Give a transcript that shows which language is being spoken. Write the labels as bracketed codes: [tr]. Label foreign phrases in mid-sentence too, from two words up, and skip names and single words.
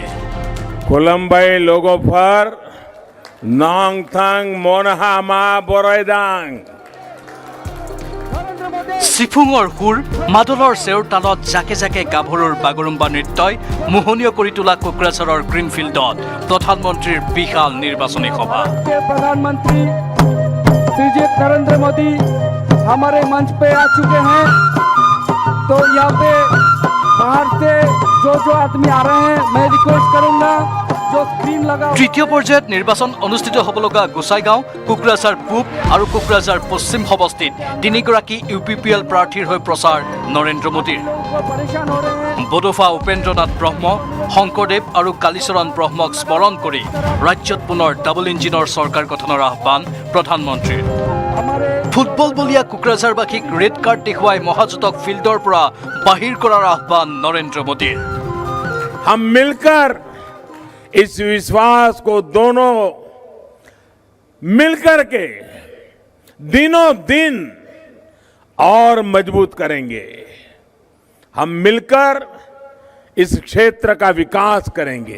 [brx] খুলুমবাই লগফাৰ নং থাং মনহা মা বৰাইদাং। [as] চিফুঙৰ সুৰ মাদলৰ চেউৰ তালত জাকে জাকে গাভৰুৰ বাগৰুম্বা নৃত্যই মোহনীয় কৰি তোলা কোকৰাঝাৰৰ গ্ৰীণফিল্ডত প্ৰধানমন্ত্ৰীৰ বিশাল নিৰ্বাচনী সভা। [hi] प्रधानमंत्री श्री नरेंद्र मोदी हमारे मंच पे आ चुके हैं, तो यहाँ पे बाहर से जो आदमी आ रहे हैं मैं रिक्वेस्ट करूंगा जो स्क्रीन लगा। [as] তৃতীয় পৰ্যায়ত নিৰ্বাচন অনুষ্ঠিত হ'ব লগা গোসাইগাঁও, কোকৰাঝাৰ পূব আৰু কোকৰাঝাৰ পশ্চিম সমষ্টিত তিনিগৰাকী UPPL প্ৰাৰ্থীৰ হৈ প্ৰচাৰ নৰেন্দ্ৰ মোদীৰ। [hi] परेशान हो रहे हैं। [as] বডোফা উপেন্দ্ৰনাথ ব্ৰহ্ম, শংকৰদেৱ আৰু কালীচৰণ ব্ৰহ্মক স্মৰণ কৰি ৰাজ্যত পুনৰ [en] double engine [as] চৰকাৰ গঠনৰ আহ্বান প্ৰধানমন্ত্ৰীৰ। ফুটবল বলীয়া কোকৰাঝাৰবাসীক [en] red card [as] দেখুৱাই মহাজোঁটক ফিল্ডৰ পৰা বাহিৰ কৰাৰ আহ্বান নৰেন্দ্ৰ মোদীৰ। [hi] हम मिलकर इस विश्वास को दोनों मिलकर के दिनों दिन और मजबूत करेंगे। हम मिलकर इस क्षेत्र का विकास करेंगे।